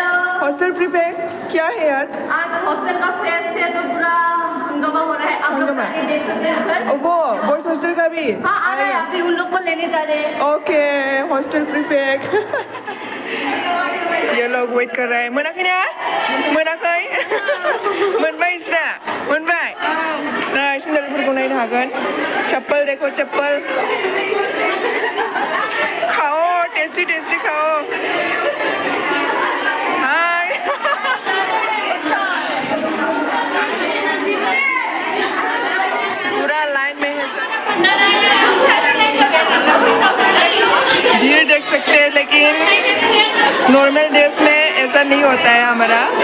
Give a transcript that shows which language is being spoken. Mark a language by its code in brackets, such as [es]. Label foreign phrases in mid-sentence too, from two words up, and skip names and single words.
[en] hostel prepare [hi] क्या है आज हॉस्टल का फेस्ट है तो पूरा हंगामा हो रहा है। आप लोग जाके देख सकते हैं उधर। वो [en] boys hostel [hi] का भी हाँ आ रहा है, अभी उन लोग को लेने जा रहे हैं। ओके [en] hostel prepare [hi] ये लोग वेट कर रहे हैं। [brx] मोनाखै ना मोनाखै मोनबाय इसरा मोनबाय नै सेन्देलफोरखौ नायनो हागोन। [hi] चप्पल देखो चप्पल खाओ टेस्टी खाओ। हाय पूरा लाइन में है सर, भीड़ देख सकते हैं, लेकिन [en] normal days [hi] में ऐसा नहीं होता है हमारा।